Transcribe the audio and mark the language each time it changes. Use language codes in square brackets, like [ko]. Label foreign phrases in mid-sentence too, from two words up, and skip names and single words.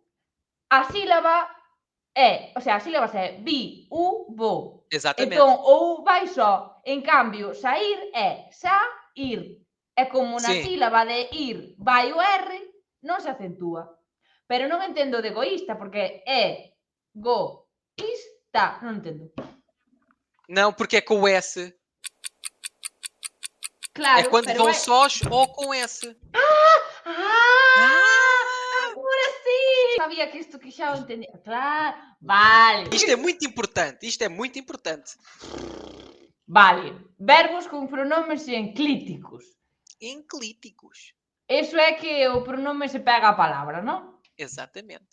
[gl] A sílaba as sílabas é bi, u, bo. [pt] Exatamente. [gl] Entón, o U vai só. En cambio, sair é sa, ir. E como na [pt] Sim. [gl] sílaba de ir vai o R, non se acentúa. Pero non entendo de egoísta, porque é go-ista. Non entendo. [pt] Não, porque é com o S. [gl] Claro, [pt] É quando [gl] pero [pt] vão é... sós ou com S. [gl] Agora sí! Sabía que isto que xa o entendía. Claro, vale. [pt] Isto é muito importante. Isto é muito importante. [gl] Vale. Verbos con pronomes enclíticos. Enclíticos. Eso é que o pronome se pega a palabra, non? [pt] Exatamente.